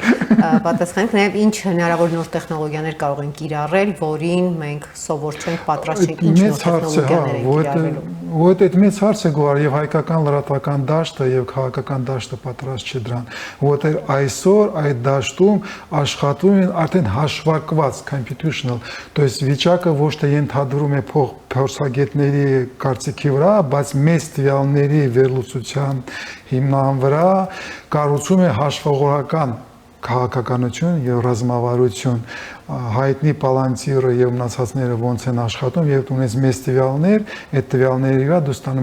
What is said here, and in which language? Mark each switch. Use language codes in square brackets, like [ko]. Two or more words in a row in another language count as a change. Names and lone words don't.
[hy] Պատասխանենք նաև ինչ հնարավոր նոր տեխնոլոգիաներ կարող են կիրառել, որին մենք սովոր չենք պատրաստ չենք ինչ նոր տեխնոլոգիաներ են կիրառելու։ Որդ այդ մեծ հարց է Գոհար եւ հայկական լրատվական դաշտը եւ քաղաքական դաշտը պատրաստ չի դրան, որտեղ այսօր այդ դաշտում աշխատում են արդեն հաշվարկված computational, [ru] то есть [hy] վիճակը ոչ թե ենթադրում է փորձագետների կարծիքի վրա, բայց մեծ տվյալների վերլուծության հիմնան վրա կառուցում է հաշվողորական քաղաքականություն եւ ռազմավարություն հայտնի Պալանտիրը եւ մնացածները ոնց են աշխատում եւ ունես մեծ տվյալներ, այդ տվյալների վրա դու ստանում